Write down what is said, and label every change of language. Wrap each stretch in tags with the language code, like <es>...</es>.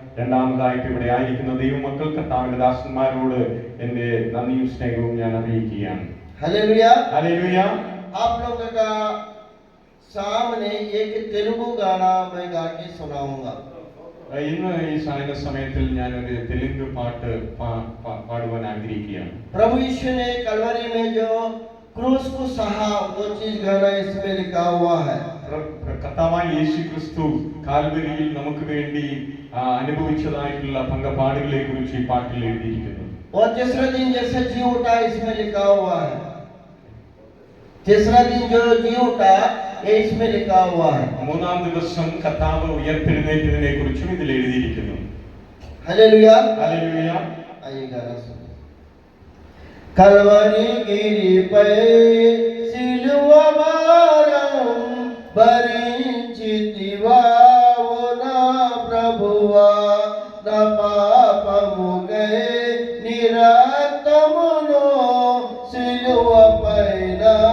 <ml>രണ്ടാമതായിട്ട് ഇവിടെ ആയിരിക്കുന്ന ദൈവമക്കൾ കർത്താവിന്റെ ദാസന്മാരോട് എൻ്റെ നന്ദിയും സ്നേഹവും ഞാൻ അറിയിക്കുകയാണ്.</ml> <hi>Hallelujah hallelujah. आप लोगों का सामने एक तेलुगु गाना मैं गा के सुनाऊंगा।</hi> <ml>ഇന്ന് ഈ സായന സമയത്തിൽ ഞാൻ ഒരു തെലുങ്ക് പാട്ട് പാടുവാൻ ആഗ്രഹിക്കുകയാണ്.</ml> <hi>प्रभु यीशु ने कलवरी में जो क्रूस को सहा वो चीज गाना इसमें लिखा हुआ है।</hi> <ml>കർത്താവായ യേശു ക്രിസ്തു കാൽവരിയിൽ നമുക്ക് വേണ്ടി അനുഭവിച്ചതായിട്ടുള്ള പങ്കപാടുകളെ കുറിച്ച് ഈ പാട്ടിൽ എഴുതിയിരിക്കുന്നു.</ml> <hi>और तीसरा दिन जैसे जी उठा इसमें लिखा हुआ है। तीसरा दिन जो जी उठा ये इसमें लिखा हुआ है।</hi> <ml>മൂന്നാം ദിവസം കർത്താവ് ഉയർത്തെഴുന്നേറ്റതിനെ കുറിച്ചും ഇതിൽ എഴുതിയിരിക്കുന്നു.</ml> <hi>Hallelujah hallelujah. आइए गाना सुनिए।</hi> <te>कलवरी गिरी पे सिलुवा भारम भరించితివా ఓ నా ప్రభువా నా పాపముకై నిరక్తమును సిలువపైన</te>